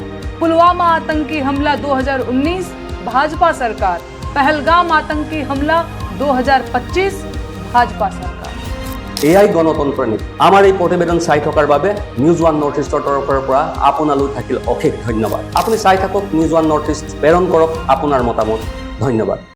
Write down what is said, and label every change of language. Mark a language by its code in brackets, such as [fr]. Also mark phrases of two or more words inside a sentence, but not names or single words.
[hi] पुलवामा आतंकी हमला 2019 भाजपा सरकार। पहलगाम आतंकी हमला 2025 भाजपा सरकार। [as] এয়াই গণতন্ত্ৰৰ নীতি। আমাৰ এই প্ৰতিবেদন চাই থকাৰ বাবে নিউজ ওৱান নৰ্থ ইষ্টৰ তৰফৰ পৰা আপোনালৈ থাকিল অশেষ ধন্যবাদ। আপুনি চাই থাকক নিউজ ওৱান নৰ্থ ইষ্ট, প্ৰেৰণ কৰক আপোনাৰ মতামত। ধন্যবাদ।